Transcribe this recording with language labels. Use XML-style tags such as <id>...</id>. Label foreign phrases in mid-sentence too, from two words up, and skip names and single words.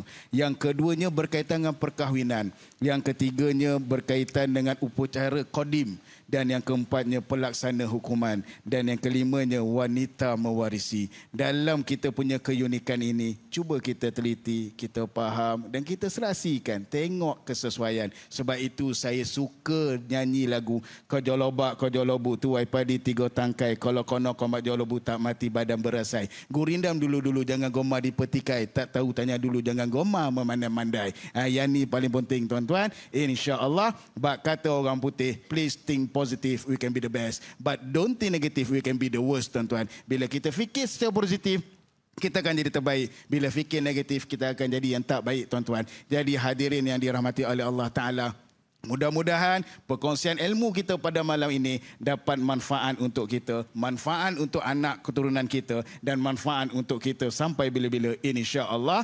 <ms>Yang keduanya berkaitan dengan perkahwinan. Yang ketiganya berkaitan dengan upacara qadim. Dan yang keempatnya pelaksana hukuman. Dan yang kelimanya wanita mewarisi. Dalam kita punya keunikan ini, cuba kita teliti, kita faham dan kita serasikan. Tengok kesesuaian. Sebab itu saya suka nyanyi lagu Kau jolobu tu ai padi 3 tangkai. Kalau kono kombat jolobu tak mati badan berasai. Gurindam dulu-dulu jangan goma dipetikai. Tak tahu tanya dulu jangan goma memandai-mandai. Yang ni paling penting tuan-tuan. InsyaAllah bak kata orang putih,</ms> <en>please think positive, we can be the best. But don't think negative, we can be the worst tuan-tuan.</en> <ms>Bila kita fikir secara positif, kita akan jadi terbaik. Bila fikir negatif, kita akan jadi yang tak baik tuan-tuan. Jadi hadirin yang dirahmati oleh Allah Ta'ala, mudah-mudahan perkongsian ilmu kita pada malam ini dapat manfaat untuk kita, manfaat untuk anak keturunan kita dan manfaat untuk kita sampai bila-bila insya-Allah.</ms>